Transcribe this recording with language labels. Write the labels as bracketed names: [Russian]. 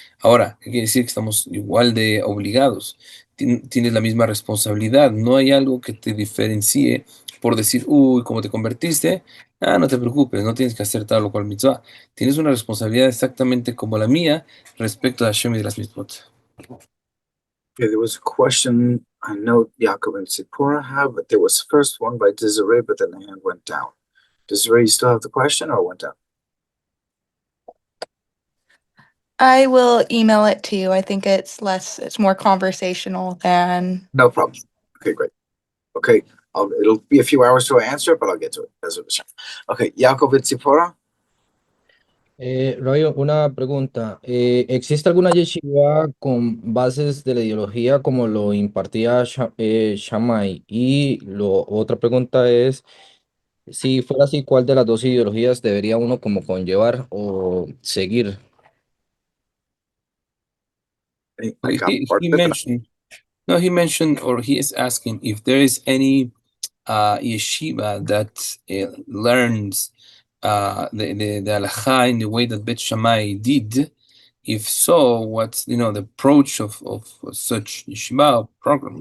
[Spanish] Ahora, ¿qué quiere decir? Que estamos igual de obligados. Tienes la misma responsabilidad. No hay algo que te diferencie por decir, uy, como te convertiste, no te preocupes, no tienes que hacer tal o cual mitzvah. Tienes una responsabilidad exactamente como la mía respecto a Hashem y de las mitzvot. [English] Okay, there was a question I know Yaakov and Zipporah have, but there was first one by Desiree, but then the hand went down. Desiree, you still have the question or went down? I will email it to you. I think it's more conversational than. No problem. Okay, great. Okay, it'll be a few hours till I answer it, but I'll get to it. Okay, Yaakov and Zipporah? [Spanish] Rabbi, una pregunta. ¿Existe alguna yeshiva con bases de la ideología como lo impartía Shammai? Y otra pregunta es, si fuera así, ¿cuál de las dos ideologías debería uno como conllevar o seguir? [English] I got He, part he of it, but mentioned, no, he mentioned, or he is asking if there is any yeshiva that learns the halacha in the way that Bet Shammai did. If so, what's the approach of such yeshiva program?